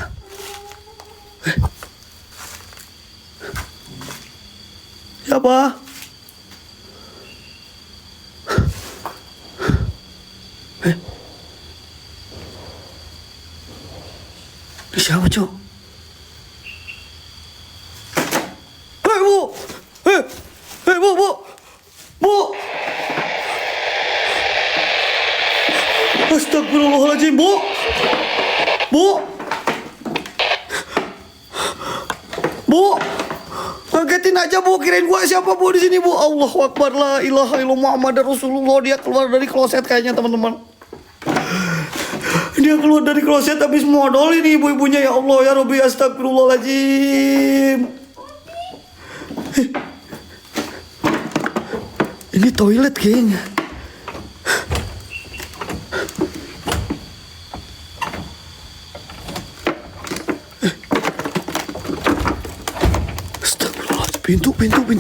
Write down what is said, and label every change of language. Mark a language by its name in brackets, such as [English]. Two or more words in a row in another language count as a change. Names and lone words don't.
[Indonesian] Siapa? Ini siapa, Cok? Hei, Bu! Hei, Bu! Bu! Astagfirullahaladzim, Bu! Bu! Bu, ngagetin aja Bu, kirain gua siapa Bu di sini Bu. [Arabic] الله أكبر، لا إله إلا الله محمدا رسول الله. [Indonesian] Dia keluar dari kloset kayaknya teman-teman. Dia keluar dari kloset habis modal ini ibu-ibunya. [Arabic] يا الله يا ربي، أستغفر الله العظيم. [Indonesian] Ini toilet kayaknya. Astagfirullahaladzim, pintu.